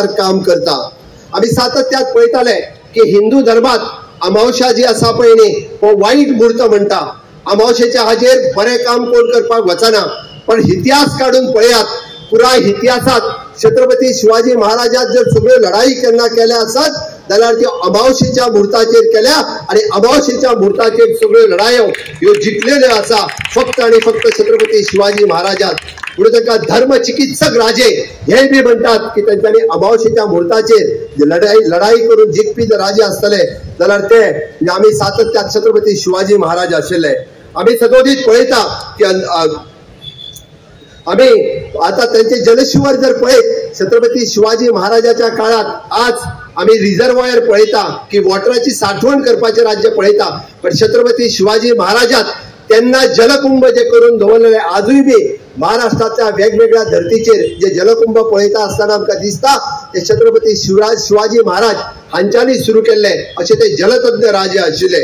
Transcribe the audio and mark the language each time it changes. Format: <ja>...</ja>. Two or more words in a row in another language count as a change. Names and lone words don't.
<kok>काम करता आम्ही सातत्यात पळयताले की हिंदू धर्मात अमावस्या जी आसा पळय न्ही हो वाईट मुहूर्त म्हणटा अमावस्येच्या हाजेर बरें काम कोण करपाक वचना पण इतिहास काढून पळयात पुराय इतिहासात छत्रपती शिवाजी महाराजात जर सगळ्यो लढाई केन्ना केल्या आसत जाल्यार त्यो अमावस्येच्या मुहूर्ताचेर केल्या आणि अमावस्येच्या मुहूर्ताचेर सगळ्यो लढायो ह्यो जिखलेल्यो आसा फक्त आणि फक्त छत्रपती शिवाजी महाराजात पुढे तांकां धर्म चिकित्सक राजे हे बी म्हणतात की त्यांच्यानी अमावस्येच्या मुहूर्ताचेर लढाई करून जिखपी जर राजे आसतले जाल्यार ते आम्ही सातत्यात छत्रपती शिवाजी महाराज आशिल्ले आम्ही सदोदीत पळयता की आम्ही आता त्यांचे जलशिवर जर पळयत छत्रपती शिवाजी महाराजाच्या काळात आज आम्ही रिझर्वायर पळयता की वॉटराची साठवण करपाचे राज्य पळयता, पण छत्रपती शिवाजी महाराजात त्यांना जलकुंभ जे करून दवरलेले आजूय बी महाराष्ट्राच्या वेगवेगळ्या धर्तीचेर जे जलकुंभ पळयता असताना आमकां दिसता ते छत्रपती शिवाजी महाराज हांच्यांनी सुरू केल्ले अशे ते जलतज्ञ राजे आशिल्ले.</kok>